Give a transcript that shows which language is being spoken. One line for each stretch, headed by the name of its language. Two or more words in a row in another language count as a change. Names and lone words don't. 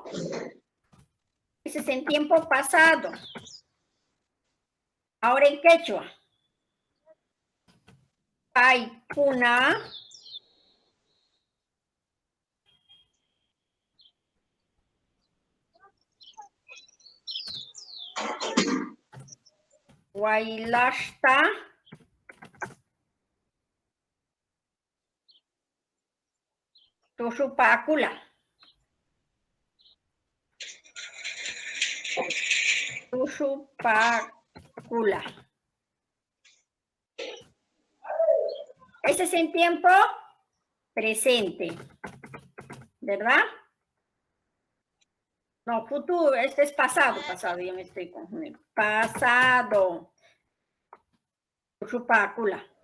Spanish: Ese es en tiempo pasado. Ahora en quechua.
Quechua: Paykuna bailashta tushupakula. Tushupakula.
Spanish: Ese es en tiempo presente, ¿verdad? No, futuro, este es pasado, yo me estoy confundiendo.
Quechua: Pasado. Tushupakula.